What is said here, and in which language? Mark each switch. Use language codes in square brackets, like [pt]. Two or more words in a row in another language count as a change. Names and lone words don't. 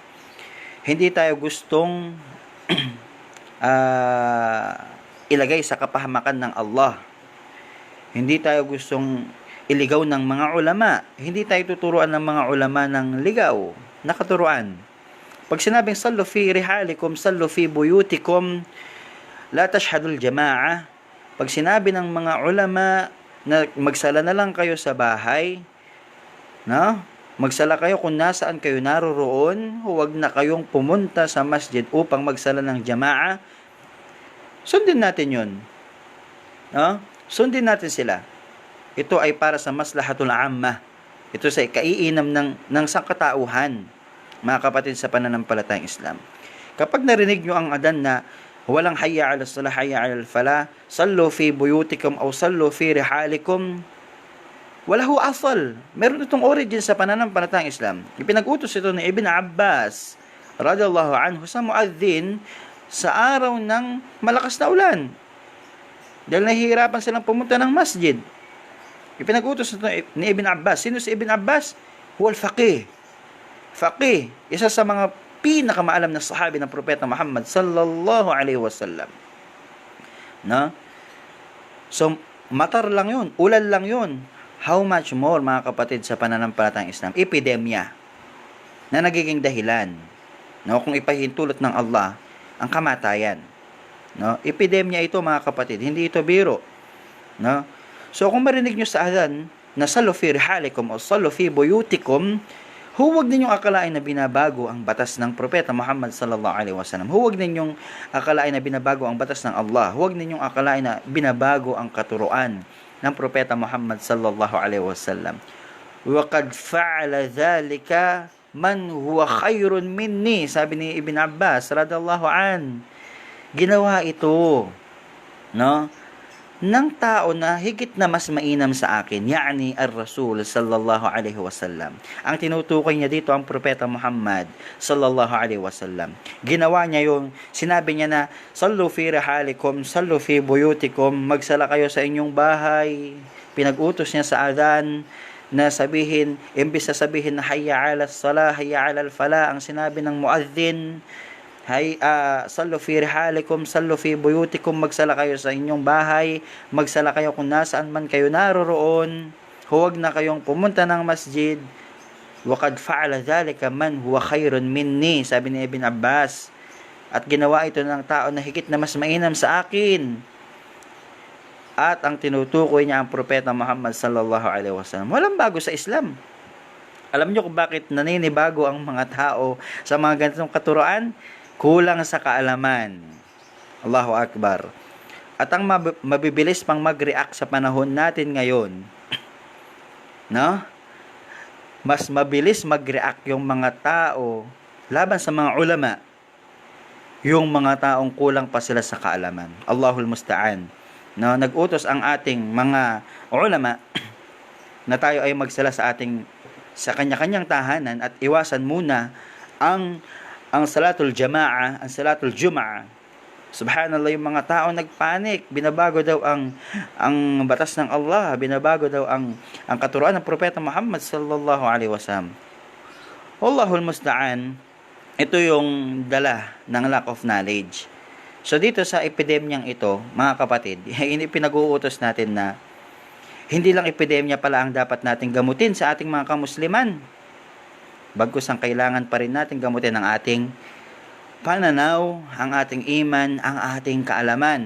[tl] Hindi tayo gustong ilagay sa kapahamakan ng Allah. Hindi tayo gustong iligaw ng mga ulama. Hindi tayo tuturuan ng mga ulama ng ligaw na katuruan. Pag sinabing [ar] صلوا في رحالكم، صلوا في بيوتكم، لا تشهدوا الجماعة. [tl] Pag sinabi ng mga ulama na magsala na lang kayo sa bahay, no? Magsala kayo kung nasaan kayo naroroon, huwag na kayong pumunta sa masjid upang magsala ng jama'a. Sundin natin yun. No? Sundin natin sila. Ito ay para sa [ar] مصلحة العامة. [tl] Ito sa kaiinam ng sangkatauhan, mga kapatid sa pananampalatayang Islam. Kapag narinig nyo ang adan na walang [ar] حي على الصلاة، حي على الفلاح، صلوا في بيوتكم أو صلوا في رحالكم, وله أصل. [tl] Meron itong origin sa pananampalatayang Islam. Ipinag-utos ito ni Ibn Abbas [ar] رضي الله عنه [tl] sa muazzin sa araw ng malakas na ulan. Dahil nahihirapan silang pumunta ng masjid. Ipinag-utos ito ni Ibn Abbas. Sino si Ibn Abbas? [ar] هو الفقيه. فقيه, [tl] isa sa mga pinakamaalam na sahabi ng propeta Muhammad [ar] صلى الله عليه وسلم. [tl] No? So, matar lang yun, ulan lang yun. [en] How much more, [tl] mga kapatid sa pananampalatayang Islam, epidemya na nagiging dahilan, no, kung ipahintulot ng Allah ang kamatayan. No? Epidemya ito, mga kapatid, hindi ito biro. No? So kung marinig nyo sa adhan na [ar] صلوا في رحالكم [tl] o [ar] صلوا في بيوتكم, [tl] Huwag ninyong akalain na binabago ang batas ng Propeta Muhammad [ar] صلى الله عليه وسلم. [tl] Huwag ninyong akalain na binabago ang batas ng Allah. Huwag ninyong akalain na binabago ang katuruan ng Propeta Muhammad [ar] صلى الله عليه وسلم. وقد فعل ذلك من هو خير مني, [tl] sabi ni Ibn Abbas [ar] رضي الله عن. [tl] Ginawa ito, no, ng tao na higit na mas mainam sa akin, [ar] يعني الرسول صلى الله عليه وسلم. [tl] Ang tinutukoy niya dito ang Propeta Muhammad [ar] صلى الله عليه وسلم. [tl] Ginawa niya yung, sinabi niya na, [ar] صلوا في رحالكم، صلوا في بيوتكم, [tl] magsala kayo sa inyong bahay. Pinag-utos niya sa adhan na sabihin, imbis na sabihin na [ar] حي على الصلاة، حي على الفلاح, [tl] ang sinabi ng muadhin, [ar] صلوا في رحالكم، صلوا في بيوتكم, [tl] magsala kayo sa inyong bahay, magsala kayo kung nasaan man kayo naroroon, huwag na kayong pumunta ng masjid. [ar] وقد فعل ذلك من هو خير مني, [tl] sabi ni Ibn Abbas. At ginawa ito ng tao na higit na mas mainam sa akin. At ang tinutukoy niya ang Propeta Muhammad [ar] صلى الله عليه وسلم. [tl] Walang bago sa Islam. Alam niyo kung bakit naninibago ang mga tao sa mga ganitong katuruan? Kulang sa kaalaman. [ar] الله أكبر. [tl] At ang mabibilis pang mag-react sa panahon natin ngayon, no? Mas mabilis mag-react yung mga tao laban sa mga ulama, yung mga taong kulang pa sila sa kaalaman. [ar] الله المستعان. [tl] No, nag-utos ang ating mga ulama na tayo ay magsala sa kanya-kanyang tahanan at iwasan muna ang [ar] صلاة الجماعة, [tl] ang [ar] صلاة الجمعة. [tl] Subhanallah, yung mga tao nagpanik, binabago daw ang batas ng Allah, binabago daw ang katuruan ng Propeta Muhammad [ar] صلى الله عليه وسلم. والله المستعان. [tl] Ito yung dala ng [en] lack of knowledge. [tl] So dito sa epidemyang ito, mga kapatid, ini pinag-uutos natin na hindi lang epidemya pala ang dapat nating gamutin sa ating mga kamusliman. Bagkus ang kailangan pa rin natin gamutin ang ating pananaw, ang ating iman, ang ating kaalaman.